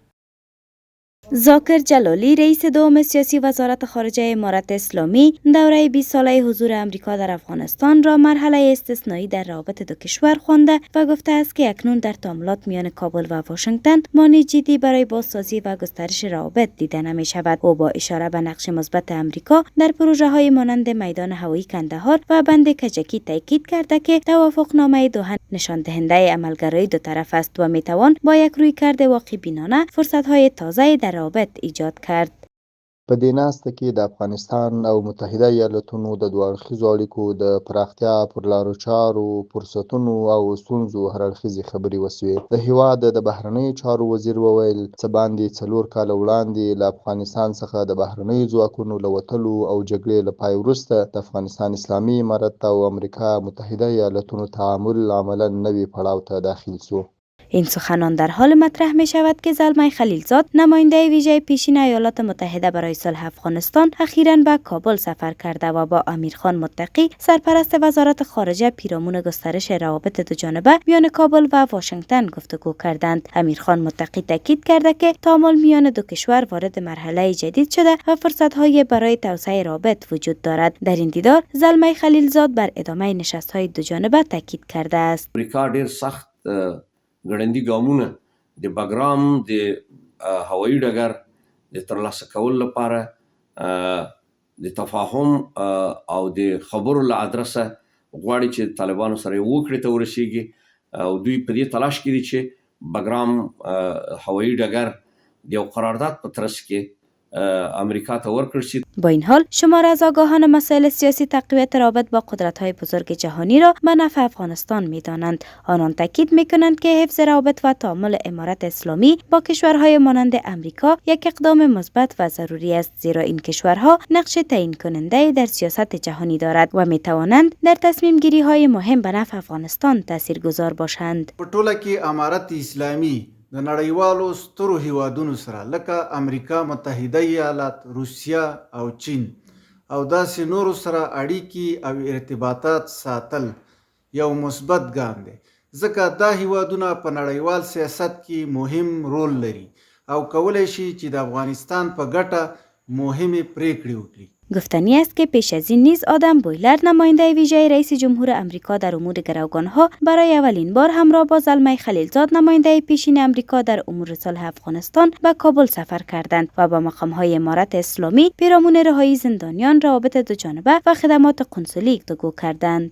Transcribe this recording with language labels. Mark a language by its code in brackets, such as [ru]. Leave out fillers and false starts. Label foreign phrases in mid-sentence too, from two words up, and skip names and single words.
[fa] ذاکر جلالی رئیس دوم سیاسی وزارت خارجه امارت اسلامی دوره 20 ساله حضور آمریکا در افغانستان را مرحله استثنایی در روابط دو کشور خوانده و گفته است که اکنون در تعاملات میان کابل و واشنگتن مانع جدی برای بازسازی و گسترش روابط دیده نمی شود. او با اشاره به نقش مثبت آمریکا در پروژه های مانند میدان هوایی کندهار و بند کجکی تاکید کرده که توافقنامه دوحه نشان دهنده عملگرایی دو طرف است و می توان با یک رویکرد واقع بینانه فرصت های تازه در روابط ایجاد کرد. [ps] په دې ناسته کې د افغانستان او متحده ایالاتونو د دوه اړخیزو اړیکو د پراختیا پر لارو چارو فرصتونو او ستونزو هر اړخیزې خبرې وسوې. د هیواد د بهرنیو چارو وزیر وویل څه باندې 4 کاله وړاندې له افغانستان څخه د بهرنیو ځواکونو له وتلو او جګړې له پای وروسته د افغانستان اسلامي امارت او امریکا متحده ایالاتونو تعامل عملا نوي پړاو ته داخل شو. [fa] این سخنان در حال مطرح می شود که زلمه خلیلزاد نماینده ویژه پیشین ایالات متحده برای صلح افغانستان اخیراً به کابل سفر کرده و با امیرخان متقی سرپرست وزارت خارجه پیرامون گسترش روابط دو جانبه میان کابل و واشنگتن گفتگو کردند. امیرخان متقی تاکید کرده که تعامل میان دو کشور وارد مرحله جدید شده و فرصت‌های برای توسعه روابط وجود دارد. در این دیدار زلمه خلیلزاد بر ادامه نشست‌های دو جانبه تاکید کرده است. [ps] امریکا ډیر سخت ګړندي ګامونه د بګرام د هوایي ډګر د ترلاسه کولو لپاره د تفاهم او د خبرو له ادرسه غواړي چې طالبانو سره وکړي ته ورسیږي او دوی په دې تلاش کې دي چې بګرام هوایي ډګر د یو قرارداد په ترڅ کې امریکا ته ورکړل شي. [fa] با این حال شمار از آگاهان مسائل سیاسی تقویت رابط با قدرت‌های بزرگ جهانی را به نفع افغانستان می‌دانند. آنان تاکید می‌کنند که حفظ روابط و تعامل امارت اسلامی با کشورهای مانند امریکا یک اقدام مثبت و ضروری است، زیرا این کشورها نقش تعیین کننده در سیاست جهانی دارد و می‌توانند در تصمیم گیری‌های مهم به نفع افغانستان تاثیرگذار باشند. [ps] په ټوله کې امارت اسلامي د نړیوالو سترو هیوادونو سره لکه امریکا متحده ایالات، روسیا او چین او داسې نورو سره اړیکې او ارتباطات ساتل یو مثبت ګام دی، ځکه دا هیوادونه په نړیوال سیاست کې مهم رول لري او کولی شي چې د افغانستان په ګټه مهمې پریکړې وکړي. [fa] گفتنی است که پیش از این نیز آدم بویلر نماینده ویژه رئیس جمهور آمریکا در امور گروگانها برای اولین بار همراه با زلمه خلیلزاد نماینده پیشین آمریکا در امور صلح افغانستان به کابل سفر کردند و با مقام‌های امارت اسلامی پیرامون رهایی زندانیان، روابط دوجانبه و خدمات قنسولی گفتگو کردند.